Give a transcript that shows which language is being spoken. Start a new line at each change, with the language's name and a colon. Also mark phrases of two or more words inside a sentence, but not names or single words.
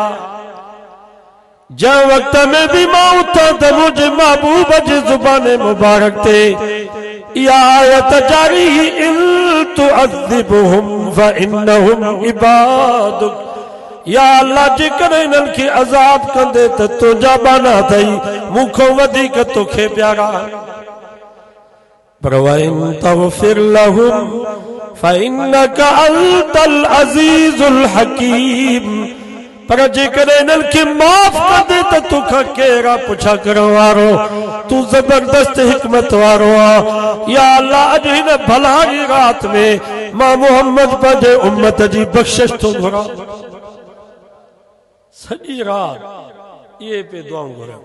Sindhi: जंहिं वक्त में भी मां उथां त मुंहिंजे महबूब जी ज़ुबान मुबारक ते इहा आयत जारी
Arabic: إن تعذبهم فإنهم عبادك.
Sindhi: या अल्लाह जेकॾहिं इन्हनि खे अज़ाब कंदे त तुंहिंजा बाना अथई मूंखां वधीक तोखे प्यारा।
Arabic: पर وإن تغفر لهم فإنك أنت العزيز الحكيم.
Sindhi: पर जेकॾहिं इन्हनि खे माफ़ कंदे त तोखां केरु आहे पुछा करण वारो। तू ज़बरदस्त हिकमत वारो आहे। या अल्लाह अॼु हिन भलाड़ी रात में मां मोहम्मद पंहिंजे उम्मत जी बख़्शिश थो घुरां। सॼी रात इहे पे दुआऊं घुरां।